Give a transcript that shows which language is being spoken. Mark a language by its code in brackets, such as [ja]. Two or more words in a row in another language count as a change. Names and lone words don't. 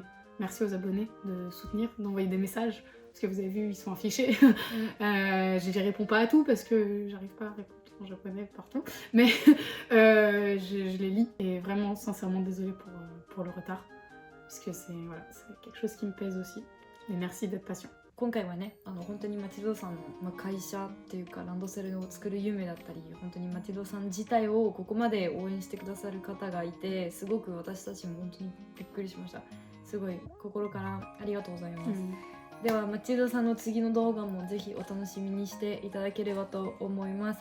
[fr] Merci aux abonnés de soutenir, d'envoyer des messages, parce que vous avez vu, ils sont affichés. Je réponds pas à tout parce que j'arrive pas à répondre en japonais partout, mais je les lis et vraiment sincèrement désolée pour le retard, parce que c'est quelque chose qui me pèse aussi. Et merci d'être patient. [ja] 今回はね、本当にマティドさんの、会社っていうかランドセルを作る夢だったり、本当にマティドさん自体をここまで応援してくださる方がいて、すごく私たちも本当にびっくりしました。すごい心からありがとうございます。ではマティドさんの次の動画もぜひお楽しみにしていただければと思います。